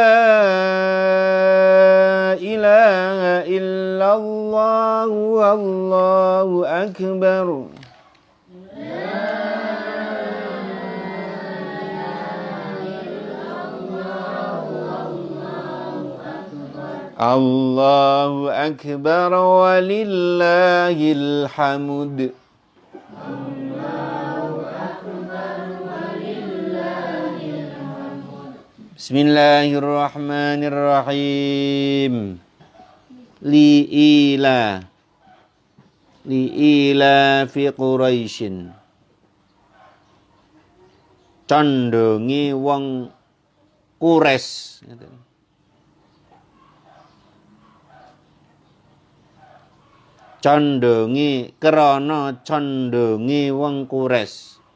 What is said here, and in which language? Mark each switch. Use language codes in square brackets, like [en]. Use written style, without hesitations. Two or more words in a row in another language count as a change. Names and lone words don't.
[ar] إله إلا الله والله أكبر الله أكبر ولله الحمد. Bismillahirrahmanirrahim. لإيلا في قريش. [jv] Condongi wong Quraisy. Condongi krana condongi wong Quraisy.